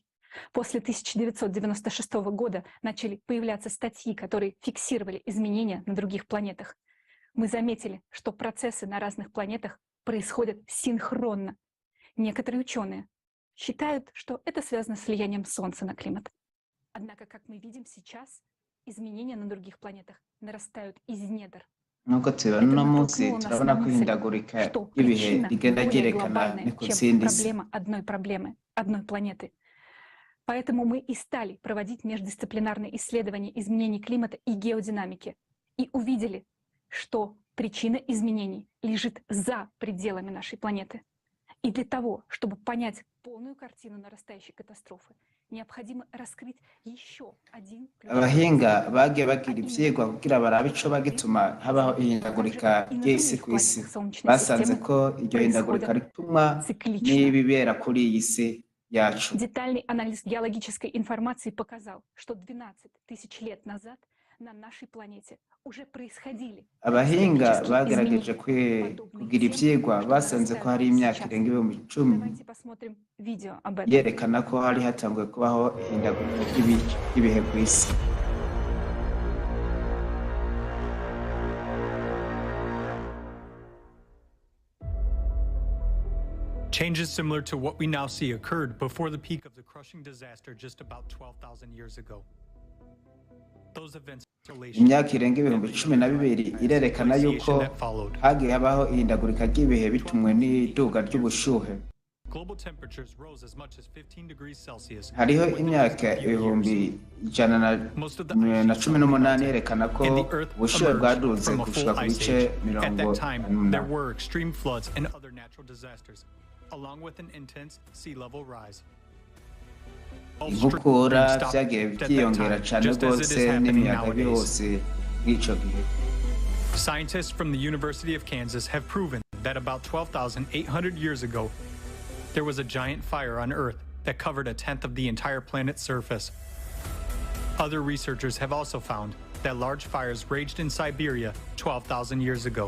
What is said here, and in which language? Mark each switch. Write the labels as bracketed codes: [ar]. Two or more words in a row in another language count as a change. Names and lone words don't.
[ru] После 1996 года начали появляться статьи, которые фиксировали изменения на других планетах. Мы заметили, что процессы на разных планетах происходят синхронно. Некоторые ученые считают, что это связано с влиянием Солнца на климат. Однако, как мы видим сейчас, изменения на других планетах нарастают из недр. [rn] Nubwo tubona uno munsi turabona ko ihindagurika ry'ibihe rigenda ryerekana ni ku zindi isi. [ru] Проблема одной планеты. Поэтому мы и стали проводить междисциплинарные исследования изменений климата и геодинамики и увидели, что причина изменений лежит за пределами нашей планеты. И для того, чтобы понять полную картину нарастающей катастрофы, необходимо раскрыть еще один [rn] Abahinga bagiye bagira ivyigwa kugira barabe ico bagituma habaho ihindagurika ry'isi ku isi. Basanze ko iryo hindagurika ritumwa n'ibibera kuri iyi si yacu. [ru] Детальный анализ геологической информации показал, что 12 тысяч лет назад на нашей планете уже происходили. [rn] Abahinga bagerageje kugira ivyigwa basanze ko hari imyaka irenga 10,000 yerekana ko hari hatanguye kubaho ihindagurika ry'ibihe ku isi. [en] Changes similar to what we now see occurred before the peak of the crushing disaster just about 12,000 years ago. Those events [rn] imyaka irenga 12,000 irerekana yuko hagiye habaho ihindagurika ry'ibihe bitumwe n'iduga ry'ubushuhe. Hariho imyaka 118 yerekana ko ubushuhe bwaduze gushika ku bice 40. [en] Along with an intense sea level rise. [rn] Inkukura vyagiye byiyongera cyane rwose n'imiyaga yose nk'ico gihe. [en] Scientists from the University of Kansas have proven that about 12,800 years ago, there was a giant fire on Earth that covered 1/10 of the entire planet's surface. Other researchers have also found that large fires raged in Siberia 12,000 years ago.